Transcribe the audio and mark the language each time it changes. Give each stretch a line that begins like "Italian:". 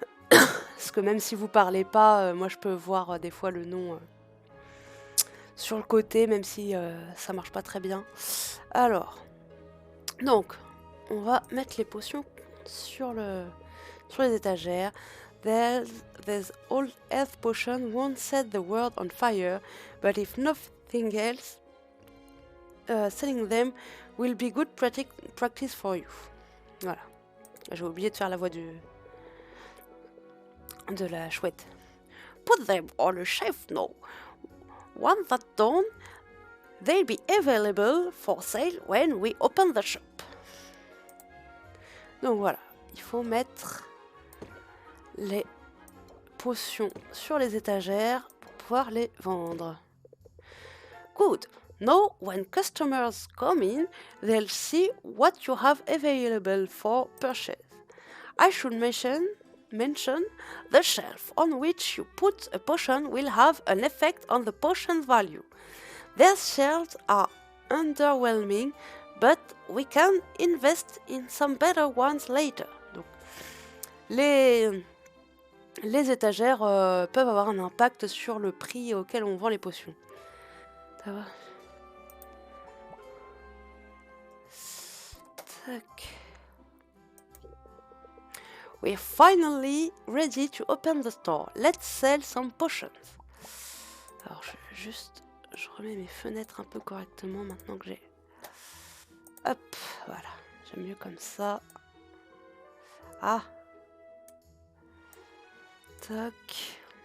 French: Parce que même si vous parlez pas, moi je peux voir des fois le nom sur le côté, même si ça marche pas très bien. Alors, donc, on va mettre les potions sur les étagères.
English: There's old health potion won't set the world on fire, but if nothing else, selling them will be good practice for you.
French: Voilà. J'ai oublié de faire la voix de la chouette.
English: Put them on a shelf now. Once that's done, they'll be available for sale when we open the shop.
French: Donc voilà, il faut mettre les potions sur les étagères pour pouvoir les vendre.
English: Good. Now, when customers come in, they'll see what you have available for purchase. I should mention the shelf on which you put a potion will have an effect on the potion's value. These shelves are underwhelming, but we can invest in some better ones later.
French: Donc, les étagères peuvent avoir un impact sur le prix auquel on vend les potions. Ça va? Tac.
English: We're finally ready to open the store. Let's sell some potions.
French: Alors, je remets mes fenêtres un peu correctement maintenant que j'ai... Hop, voilà. J'aime mieux comme ça. Ah. Tac.